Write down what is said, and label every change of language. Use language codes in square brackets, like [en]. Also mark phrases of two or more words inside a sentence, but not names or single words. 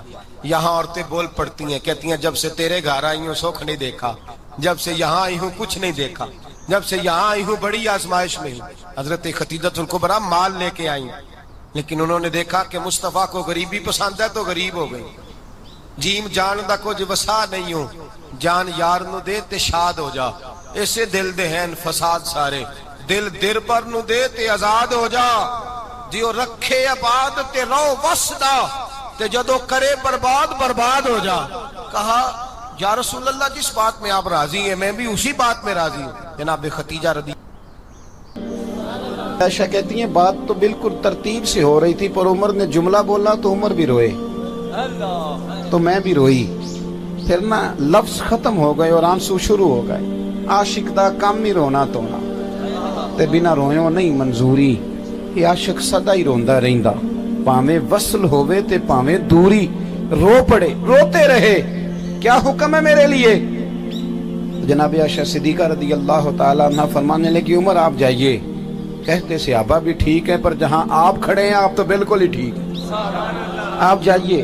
[ur] یہاں عورتیں بول پڑتی ہیں، کہتی ہیں جب سے تیرے گھر آئی ہوں سکھ نہیں دیکھا، جب سے یہاں آئی ہوں کچھ نہیں دیکھا، جب سے یہاں آئی ہوں بڑی آزمائش میں ہوں۔ حضرت خدیجہ الکبریٰ مال لے کے آئی، لیکن انہوں نے دیکھا کہ مصطفیٰ کو غریبی پسند ہے تو غریب ہو گئی۔ [pa] جیم جان دا کچھ وسا نہیں ہوں، جان یار نو دے تے شاد ہو جا، ایسے دل دے ہیں فساد سارے، دل در پر نو دے تے آزاد ہو جا، جیو رکھے آباد تے رو وسدا تے جدو کرے برباد ہو جا۔ [ur] کہا یا رسول اللہ جس بات میں آپ راضی ہیں میں بھی اسی بات میں راضی ہوں. جناب خدیجہ رضی عائشہ کہتی ہیں بات تو بالکل ترتیب سے ہو رہی تھی، پر عمر نے جملہ بولا تو عمر بھی روئے تو میں بھی روئی. پھر نا لفظ ختم ہو گئے اور آنسو شروع ہو گئے. [pa] عاشق دا کام ہی رونا تونا تے بنا رویوں نہیں منظوری. یہ عاشق سدا ہی روندا رہندا، پاویں وصل ہووے تے پاویں دوری. [ur] رو پڑے روتے رہے کیا حکم ہے میرے لیے. جناب عائشہ صدیقہ رضی اللہ تعالیٰ عنہ فرمانے لگی عمر آپ جائیے. کہتے صحابہ بھی ٹھیک ہے پر جہاں آپ کھڑے ہیں آپ تو بالکل ہی ٹھیک ہیں، آپ جائیے.